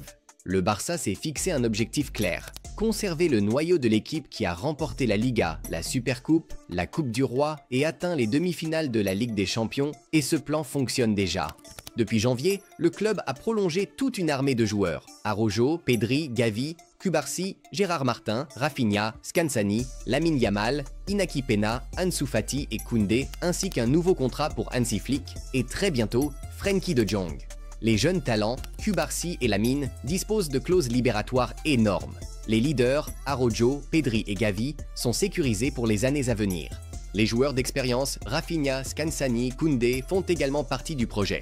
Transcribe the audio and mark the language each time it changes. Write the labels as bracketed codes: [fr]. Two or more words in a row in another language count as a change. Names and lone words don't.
[fr] Le Barça s'est fixé un objectif clair: conserver le noyau de l'équipe qui a remporté la Liga, la Supercoupe, la Coupe du Roi et atteint les demi-finales de la Ligue des Champions, et ce plan fonctionne déjà. Depuis janvier, le club a prolongé toute une armée de joueurs: Araujo, Pedri, Gavi, Cubarsí, Gérard Martin, Rafinha, Scansani, Lamine Yamal, Inaki Peña, Ansu Fati et Koundé, ainsi qu'un nouveau contrat pour Hansi Flick et très bientôt Frenkie de Jong. Les jeunes talents, Cubarsí et Lamine, disposent de clauses libératoires énormes. Les leaders, Araujo, Pedri et Gavi, sont sécurisés pour les années à venir. Les joueurs d'expérience, Rafinha, Scansani, Koundé, font également partie du projet.